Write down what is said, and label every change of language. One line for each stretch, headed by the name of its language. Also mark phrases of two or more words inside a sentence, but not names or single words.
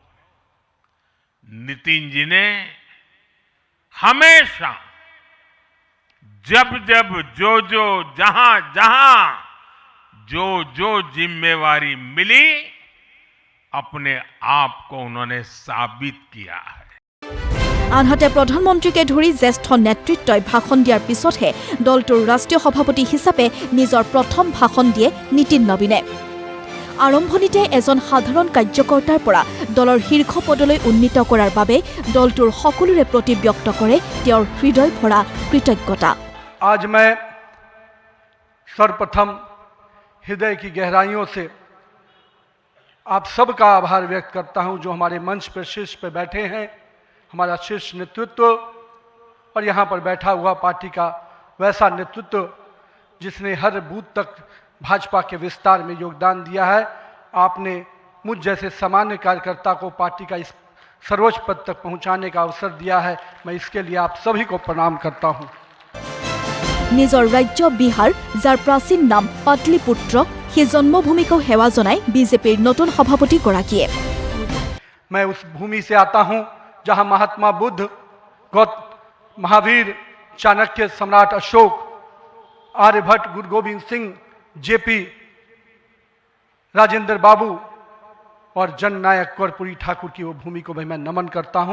Hindi: नितिन जी ने हमेशा जब जब जो जहां जहां जो जिम्मेवारी मिली अपने आप को उन्होंने साबित किया है।
Assamese: আনহাতে প্ৰধানমন্ত্ৰীকে ধৰি জ্যেষ্ঠ নেতৃত্বই ভাষণ দিয়াৰ পিছতহে দলটোৰ ৰাষ্ট্ৰীয় সভাপতি হিচাপে নিজৰ প্ৰথম ভাষণ দিয়ে নীতিন নবীনে। আৰম্ভণিতে এজন সাধাৰণ কাৰ্যকৰ্তাৰ পৰা দলৰ শীৰ্ষ পদলৈ উন্নীত কৰাৰ বাবে দলটোৰ সকলোৰে প্ৰতি ব্যক্ত কৰে তেওঁৰ হৃদয় ভৰা কৃতজ্ঞতা।
Hindi: आज मैं सर्वप्रथम हृदय की गहराइयों से आप सबका आभार व्यक्त करता हूं जो हमारे मंच पर शीर्ष पर बैठे हैं, हमारा शीर्ष नेतृत्व और यहाँ पर बैठा हुआ पार्टी का वैसा नेतृत्व जिसने हर बूथ तक भाजपा के विस्तार में योगदान दिया है। आपने मुझ जैसे सामान्य कार्यकर्ता को पार्टी का इस सर्वोच्च पद तक पहुँचाने का अवसर दिया है। मैं इसके लिए आप सभी को प्रणाम करता हूँ।
Assamese: নিজৰ ৰাজ্য বিহাৰ, যাৰ প্ৰাচীন নাম পাটলিপুত্ৰ, সেই জন্মভূমিকো সেৱা জনাই বিজেপিৰ নতুন সভাপতিগৰাকীয়ে।
Hindi: मैं उस भूमि से आता हूँ जहाँ महात्मा बुद्ध, महावीर, चाणक्य, सम्राट अशोक, आर्यभट्ट, गुरु गोविंद सिंह, जेपी, राजेंद्र बाबू और जननायक कर्पूरी ठाकुर की वो भूमि को भी मैं नमन करता हूँ।